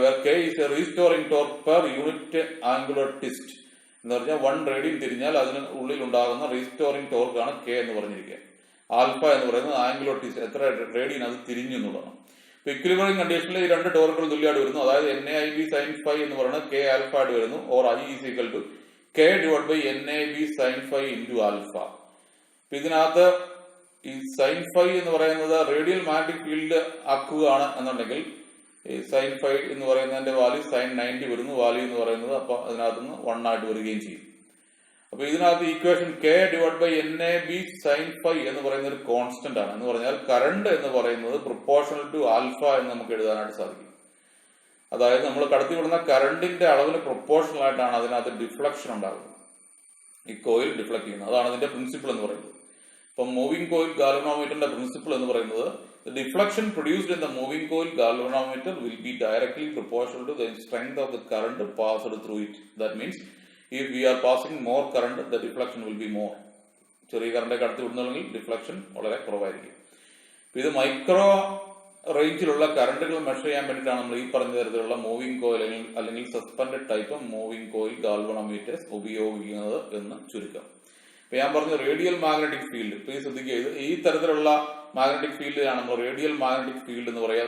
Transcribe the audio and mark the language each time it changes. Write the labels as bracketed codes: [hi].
[en] where K is a restoring torque per unit angular twist [ml] എന്ന് പറഞ്ഞാൽ 1 radian തിരിഞ്ഞാൽ അതിന് ഉള്ളിൽ ഉണ്ടാകുന്ന റീസ്റ്റോറിംഗ് ടോർക്ക് ആണ് K എന്ന് പറഞ്ഞിരിക്കുക. ആൽഫ എന്ന് പറയുന്നത് ആംഗുലർ ട്വിസ്റ്റ്, എത്ര റേഡിയൻ അത് തിരിഞ്ഞു എന്നുള്ളതാണ്. ഇപ്പൊ ഇക്വിലിബ്രിയം കണ്ടീഷനിൽ ഈ രണ്ട് ടോർക്കുകൾ തുല്യമായിട്ട് വരുന്നു. അതായത് NAIB sin phi എന്ന് പറയുന്നത് K ആൽഫ ആയിട്ട് വരുന്നു. [en] Or I is equal to K divided by NAB sin phi into alpha. [ml] ഇതിനകത്ത് ഈ സൈൻ ഫൈ എന്ന് പറയുന്നത് റേഡിയൽ മാഗ്നറ്റിക് ഫീൽഡ് ആക്കുകയാണ് എന്നുണ്ടെങ്കിൽ ഈ സൈൻ ഫൈ എന്ന് പറയുന്നതിന്റെ വാല്യൂ sin 90 വരുന്നു. വാല്യൂ എന്ന് പറയുന്നത് അപ്പൊ അതിനകത്തുനിന്ന് 1 ആയിട്ട് വരികയും ചെയ്യും. അപ്പൊ ഇതിനകത്ത് equation [en] K divided by NAB sin phi [ml] എന്ന് പറയുന്ന ഒരു കോൺസ്റ്റന്റ് ആണ്. എന്ന് പറഞ്ഞാൽ കറണ്ട് എന്ന് പറയുന്നത് പ്രൊപ്പോർഷണൽ ടു ആൽഫ എന്ന് നമുക്ക് എഴുതാനായിട്ട് സാധിക്കും. അതായത് നമ്മൾ കടത്തിവിടുന്ന കറണ്ടിന്റെ അളവിന് പ്രൊപ്പോർഷണൽ ആയിട്ടാണ് അതിനകത്ത് ഡിഫ്ലക്ഷൻ ഉണ്ടാകുന്നത്, ഈ കോയിൽ ഡിഫ്ലക്ട് ചെയ്യുന്നത്. അതാണ് അതിന്റെ പ്രിൻസിപ്പിൾ എന്ന് പറയുന്നത്. ഇപ്പൊ മൂവിംഗ് കോയിൽ ഗാൽവനോമീറ്ററിന്റെ പ്രിൻസിപ്പിൾ എന്ന് പറയുന്നത് [en] the deflection produced in the moving coil galvanometer will be directly proportional to the strength of the current passed through it. That means if we are passing more current, the deflection will be more. [ml] ചെറിയ current കടത്തി വിടുന്നുണ്ടെങ്കിൽ deflection വളരെ കുറവായിരിക്കും. ഇത് micro റേഞ്ചിലുള്ള കറണ്ടുകൾ measure ചെയ്യാൻ വേണ്ടിയിട്ടാണ് നമ്മൾ ഈ പറഞ്ഞ തരത്തിലുള്ള മൂവിംഗ് കോയിൽ അല്ലെങ്കിൽ സസ്പെൻഡഡ് ടൈപ്പ് മൂവിംഗ് കോയിൽ ഗാൽവനോമീറ്റേഴ്സ് ഉപയോഗിക്കുന്നത് എന്ന് ചുരുക്കം. ഇപ്പൊ ഞാൻ പറഞ്ഞു റേഡിയൽ മാഗ്നറ്റിക് ഫീൽഡ്. പ്ലീസ് ശ്രദ്ധിക്കുക, ഈ തരത്തിലുള്ള മാഗ്നറ്റിക് ഫീൽഡിലാണ് നമ്മൾ റേഡിയൽ മാഗ്നറ്റിക് ഫീൽഡ് എന്ന് പറയുക.